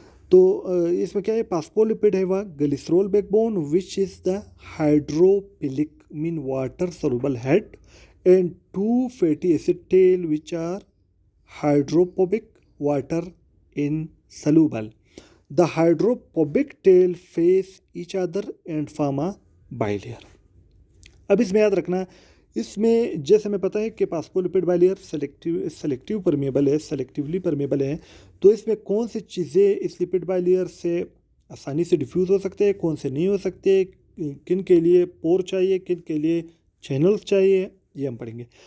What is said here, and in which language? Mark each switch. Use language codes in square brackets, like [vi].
[hi] तो इसमें क्या है? फास्फोलिपिड है वह [en] Glycerol backbone which is the hydrophilic mean water soluble head and 2 fatty acid tail which are hydrophobic, water insoluble. The hydrophobic tail face each other and form a bilayer. [hi] अब इसमें याद रखना, इसमें जैसे हमें पता है कि फास्फोलिपिड बाइलेयर सेलेक्टिव परमेबल है, सेलेक्टिवली परमेबल है। तो इसमें कौन सी चीज़ें इस लिपिड बाइलेयर से आसानी से डिफ्यूज़ हो सकते हैं, कौन से नहीं हो सकते, किन के लिए पोर चाहिए, किन के लिए चैनल्स चाहिए, ये हम पढ़ेंगे।